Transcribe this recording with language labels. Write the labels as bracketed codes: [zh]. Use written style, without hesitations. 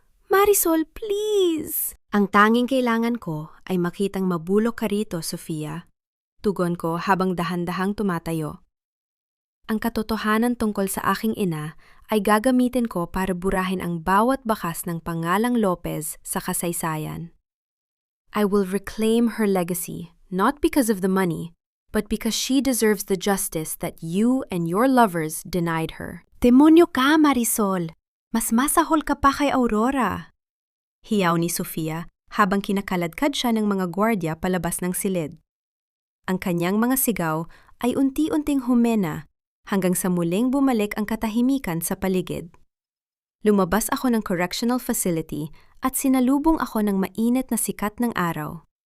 [tl] Marisol, [en] please! [tl] Ang tanging kailangan ko ay makitang mabulok ka rito, Sofia. Tugon ko habang dahan-dahang tumatayo. Ang katotohanan tungkol sa aking ina ay gagamitin ko para burahin ang bawat bakas ng pangalang Lopez sa kasaysayan. [en] I will reclaim her legacy, not because of the money, but because she deserves the justice that you and your lovers denied her. [tl] Demonyo ka, Marisol! Mas masahol ka pa kay Aurora. Hiyaw ni Sofia habang kinakaladkad siya ng mga gwardya palabas ng silid. Ang kanyang mga sigaw ay unti-unting humena hanggang sa muling bumalik ang katahimikan sa paligid. Lumabas ako ng correctional facility at sinalubong ako ng mainit na sikat ng araw.